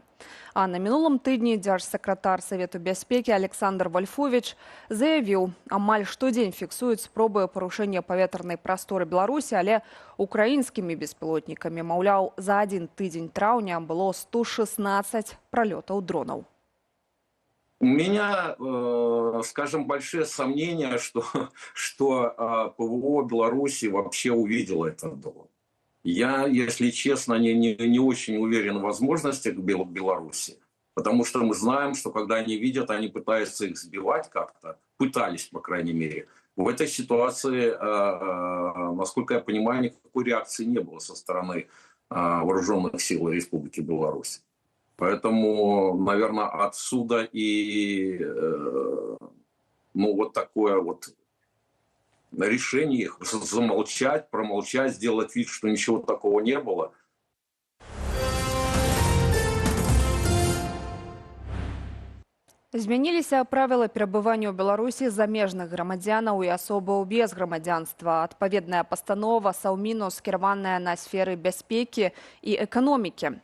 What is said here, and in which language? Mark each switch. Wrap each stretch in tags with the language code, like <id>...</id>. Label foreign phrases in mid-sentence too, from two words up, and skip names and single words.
<be>А на мінулым тыдні дзяржсакратар Савету бяспекі Александр Вольфович заявіў, амаль штодзень фіксуюць спробы парушэння паветранай прасторы Беларусі, але украінскімі беспілотнікамі, маўляў, за адзін тыдзень траўня было 116 пралётаў дронаў.</be> <ru>У меня, скажем, большие сомнения, что ПВО Беларуси вообще увидело этот дрон. Я, если честно, не очень уверен в возможностях Беларуси, потому что мы знаем, что когда они видят, они пытаются их сбивать как-то, пытались, по крайней мере. В этой ситуации, насколько я понимаю, никакой реакции не было со стороны вооруженных сил Республики Беларусь. Поэтому, наверное, отсюда и вот такое вот решение их замолчать, промолчать, сделать вид, что ничего такого не было.</ru> <be>Змяніліся правілы перабывання ў Беларусі замежных грамадзянаў і асобаў без грамадзянства. Адпаведная пастанова Саўміну скіраваная на сферы бяспекі і эканомікі.</be>